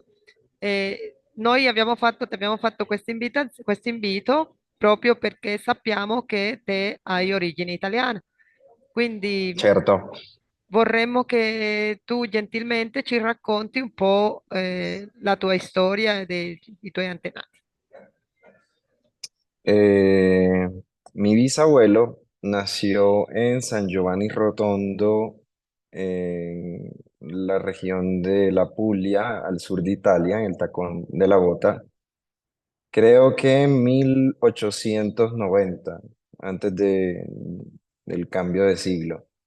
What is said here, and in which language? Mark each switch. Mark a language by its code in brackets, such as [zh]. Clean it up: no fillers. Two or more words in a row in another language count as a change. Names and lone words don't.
[it] Noi ti abbiamo fatto questo invito proprio perché sappiamo che te hai origini italiane. Quindi Certo. vorremmo che tu gentilmente ci racconti un po' la tua storia e dei tuoi antenati. [es] Eh, Mi bisabuelo nació en San Giovanni Rotondo, en la región de la Puglia, al sur de Italia, en el Tacón de la Bota. Creo que en 1890, antes del cambio de siglo.